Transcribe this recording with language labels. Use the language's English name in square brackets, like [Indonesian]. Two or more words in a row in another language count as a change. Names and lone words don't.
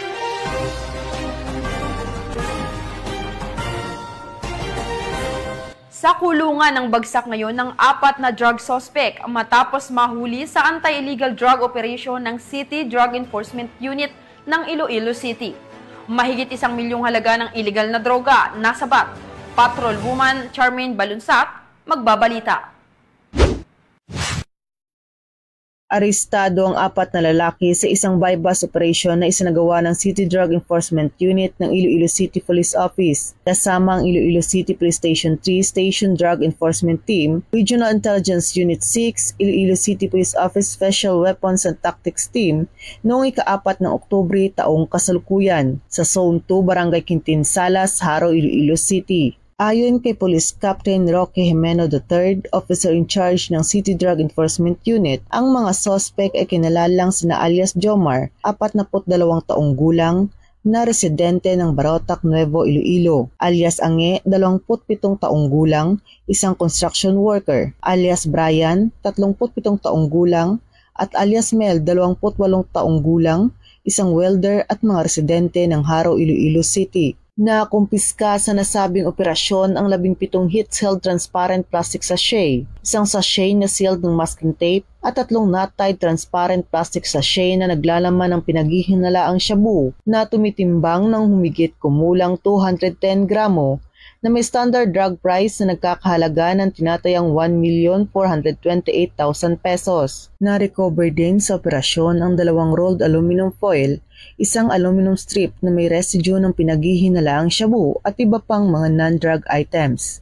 [Filipino] Sa kulungan ng bagsak ngayon ng 4 na drug suspect matapos mahuli sa [English] anti-illegal drug operation [Filipino] ng City Drug Enforcement Unit ng Iloilo City. Mahigit 1 milyong halaga ng illegal na droga nasabat. Patrolwoman Charmaine Balunsat magbabalita. Arestado ang 4 na lalaki sa isang [English] buy-bust operation [Filipino] na isinagawa ng City Drug Enforcement Unit ng Iloilo City Police Office, kasama ang Iloilo City Police Station 3 Station Drug Enforcement Team, Regional Intelligence Unit 6, Iloilo City Police Office Special Weapons and Tactics Team noong ika-4 ng Oktubre taong kasalukuyan sa Zone 2 Barangay Quintin Salas, Haro, Iloilo City. Ayon kay Police Captain Roque Jimeno III, [English] officer in charge [Filipino] ng City Drug Enforcement Unit, ang mga suspect ay kinalalang sina alias Jomar, 42 taong gulang, na residente ng Barotac, Nuevo Iloilo, alias Ange, 27 taong gulang, isang [English] construction worker, [Filipino] alias Brian, 37 taong gulang, at alias Mel, 28 taong gulang, isang welder at mga residente ng Haro, Iloilo City. Nakumpiska sa nasabing operasyon ang 17 [English] heat-sealed transparent plastic sachet, [Filipino] isang sachet na sealed ng [English] masking tape [Filipino] at 3 [English] knot-tied transparent plastic sachet [Filipino] na naglalaman ng pinaghihinalaang shabu na tumitimbang ng humigit kumulang 210 gramo na may [English] standard drug price [Filipino] na nagkakahalaga ng tinatayang 1,428,000 pesos. Na-recover din sa operasyon ang 2 [English] rolled aluminum foil, [Filipino] isang [English] aluminum strip [Filipino] na may residue ng pinaghihinalaang shabu at iba pang mga [English] non-drug items.